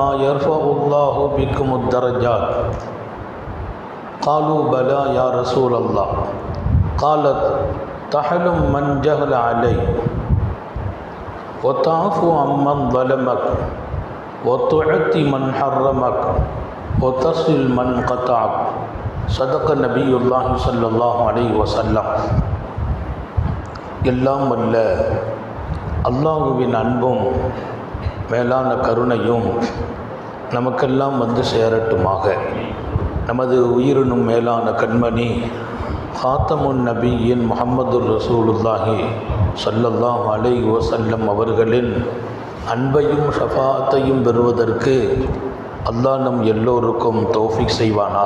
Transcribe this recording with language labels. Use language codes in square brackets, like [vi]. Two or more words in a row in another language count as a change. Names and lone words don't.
[ar] يرفع الله بكم الدرجات قالوا بلى يا رسول الله قال تحلم من جهل عليه وتعفو عمن ظلمك وتعطي من حرمك وتصل من قطعك صدق نبي الله صلى الله عليه وسلم. [ta] எல்லாம் வல்ல அல்லாஹுவின் அன்பும் மேலான கருணையும் நமக்கெல்லாம் வந்து சேரட்டுமாக. நமது உயிரினும் மேலான கண்மணி ஹாத்தமுன் நபியின் முஹம்மது ரசூலுல்லாஹி [ar] صلى الله عليه وسلم [ta] அவர்களின் அன்பையும் ஷஃபாஅத்தையும் பெறுவதற்கு அல்லாஹ் நம் எல்லோருக்கும் தௌஃபீக் செய்வானாக.